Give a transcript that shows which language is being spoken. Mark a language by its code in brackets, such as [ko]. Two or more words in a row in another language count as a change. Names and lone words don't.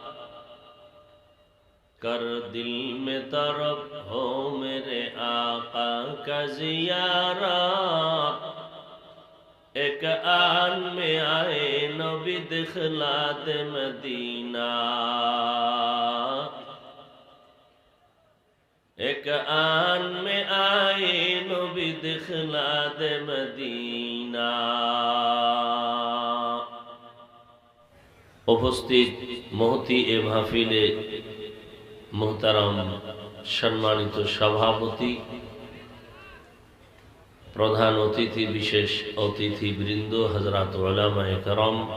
[ur] کر دل میں تڑپ ہو میرے آقا کا زیارات ایک آن میں آئے نبی دخلات مدینہ ایک آن میں آئے نبی دخلات مدینہ [bn] উপস্থিত মহতি এ মাহফিলে মোহতারাম সম্মানিত সভাপতি প্রধান অতিথি বিশেষ অতিথিবৃন্দ হযরত উলামায়ে কেরাম